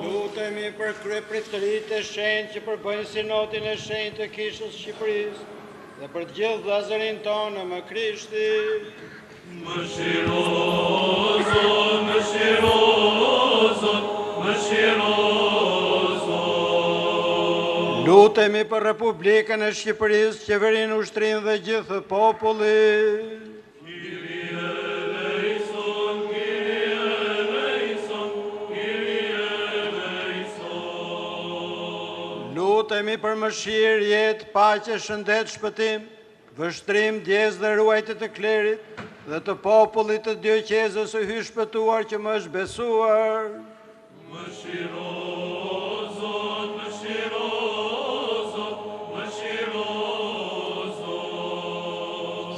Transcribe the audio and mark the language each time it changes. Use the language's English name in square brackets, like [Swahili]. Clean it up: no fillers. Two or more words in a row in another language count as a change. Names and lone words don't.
[Albanian] Lutemi për kryepritëritë e shenjtë që përbëjnë sinodin e shenjtë të Kishës së Shqipërisë dhe për të gjithë vëllezërin tonë më Krishti. Mëshiro, Zot, mëshiro, Zot, mëshiro, Zot. Lutemi për Republikën e Shqipërisë, qeverinë, ushtrinë dhe gjithë populli. [Greek] Κύριε ελέησον, Κύριε ελέησον, Κύριε ελέησον. [Albanian] Lutemi për mëshirë, jetë, paqe, shëndet, shpëtim, vështrim, djesë dhe ruajtje të klerit dhe të popullit të dioqezës së hy shpëtuar që më është besuar. Mëshiro, Zot, mëshiro, Zot, mëshiro, Zot.